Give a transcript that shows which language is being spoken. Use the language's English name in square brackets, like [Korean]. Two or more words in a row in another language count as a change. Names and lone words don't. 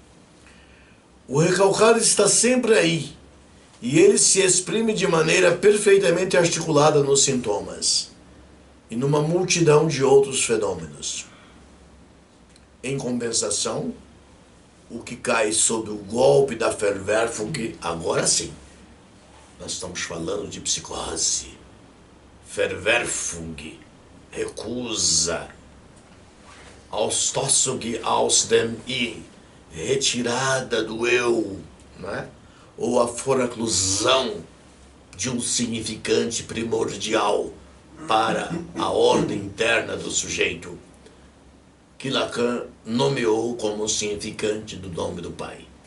[Portuguese] O recalcado está sempre aí, e ele se exprime de maneira perfeitamente articulada nos sintomas e numa multidão de outros fenômenos. Em compensação, o que cai sob o golpe da Verwerfung, agora sim, nós estamos falando de psicose. Verwerfung, recusa, [German] Ausstoßung aus dem I, [Portuguese] retirada do eu, né? Ou a foraclusão de um significante primordial para a ordem interna do sujeito, que Lacan nomeou como significante do nome do Pai.